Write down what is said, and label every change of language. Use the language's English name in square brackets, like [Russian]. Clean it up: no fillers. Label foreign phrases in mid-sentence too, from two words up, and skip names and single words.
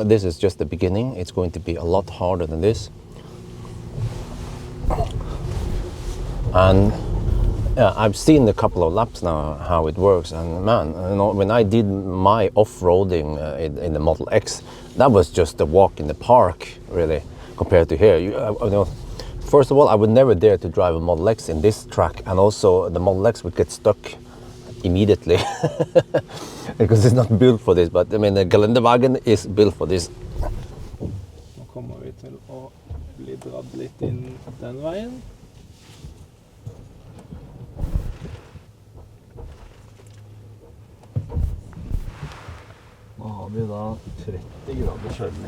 [English] This is just the beginning. It's going to be a lot harder than this. And yeah, I've seen a couple of laps now how it works, and man, you know, when I did my off-roading in the Model X, that was just a walk in the park, really, compared to here. You know, first of all, I would never dare to drive a Model X in this track, and also the Model X would get stuck immediately because it's not built for this. But I mean, the Geländewagen is built for this. [Norwegian] Nå kommer vi til å bli dratt litt inn den veien. Nå har vi da 30 grader kjøling.